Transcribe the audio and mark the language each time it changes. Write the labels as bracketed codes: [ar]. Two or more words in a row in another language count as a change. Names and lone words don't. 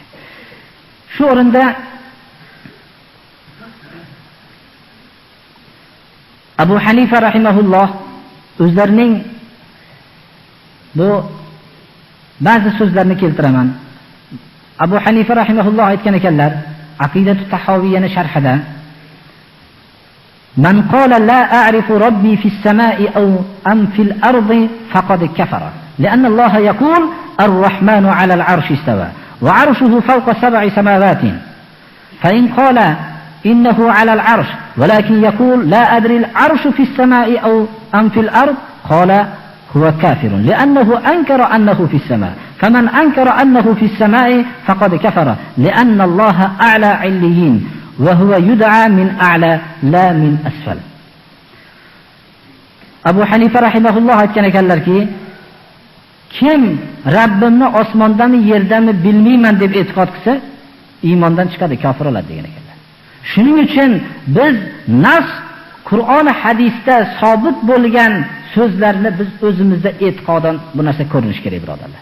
[uz] Shu o'rinda Abu Hanifa rahimahulloh o'zlarining bu ba'zi so'zlarni keltiraman. Abu Hanifa rahimahulloh aytgan ekanlar, Aqidatu Tahawiyyaning sharhida [ar] من قال لا أعرف ربي في السماء أو أم في الأرض فقد كفر. لأن الله يقول الرحمن على العرش استوى وعرشه فوق 7 سماوات. فإن قال إنه على العرش ولكن يقول لا أدري العرش في السماء أو أم في الأرض قال هو كافر لأنه أنكر أنه في السماء. فمن أنكر أنه في السماء فقد كفر لأن الله أعلى عليين وهو يدعى من أعلى لا من أسفل. أبو حنيفة رحمه الله كان يقول [uz] kim Rabbimni osmondami yerdami bilmayman deb e'tiqod qilsa iymondan chiqadi, kofir bo'ladi degan ekanlar. Shuning uchun biz nas Qur'on hadisda sobit bo'lgan so'zlarni biz o'zimizda e'tiqodan bu narsa ko'rinish kerak, birodarlar.